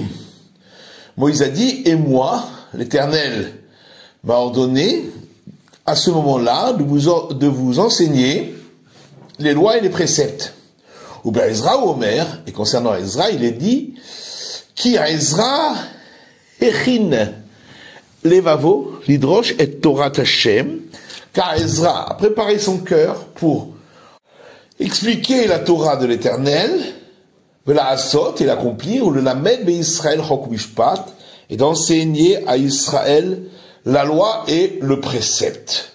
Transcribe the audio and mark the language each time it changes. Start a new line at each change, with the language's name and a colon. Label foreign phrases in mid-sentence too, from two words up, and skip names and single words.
French: Moïse a dit, et moi, l'Éternel m'a ordonné, à ce moment-là, de vous enseigner les lois et les préceptes. Ou bien Ezra ou Omer, et concernant Ezra, il est dit,
Hebrew: כי עזרא הכין לבבו לדרוש את תורה השם,
French: car Ezra a préparé son cœur pour expliquer la Torah de l'Éternel,
Hebrew: לעשות
French: et l'accomplir,
Hebrew: וללמד בישראל חק משפט,
French: et d'enseigner à Israël la loi et le précepte.